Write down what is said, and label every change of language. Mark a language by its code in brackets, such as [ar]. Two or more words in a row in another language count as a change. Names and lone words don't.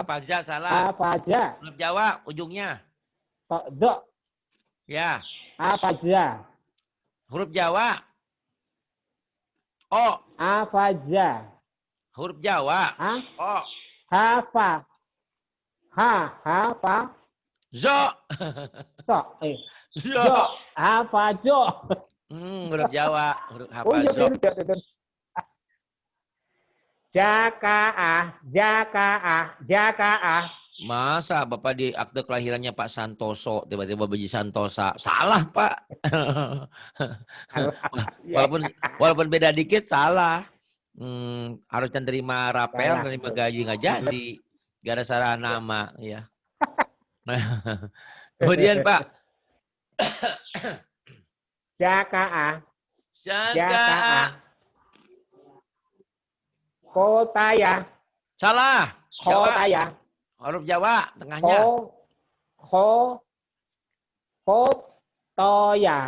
[id] Hafaja salah. Hafaja. Huruf Jawa ujungnya. Do. Ya. Hafaja. Huruf Jawa. O. Hafaja. Huruf Jawa. Ha? O. Hafa. Ha. Hafa. Zo. So. Zo. Jo. Hafajo. Huruf Jawa. Huruf Oh iya, Hafazo. betul. Jakaah. Jakaah. Jakaah. Masa Bapak di akte kelahirannya Pak Santoso, tiba-tiba Beji Santosa. Salah, Pak. walaupun walaupun beda dikit, salah. Harusnya nerima rapel, Salah. nerima gaji nggak jadi. Gara salah nama, ya. Kemudian Pak. Jakaah. Jaka. Jakaah. Kotaya. Salah. Jawa. Kotaya. Huruf Jawa, tengahnya. Kotoya.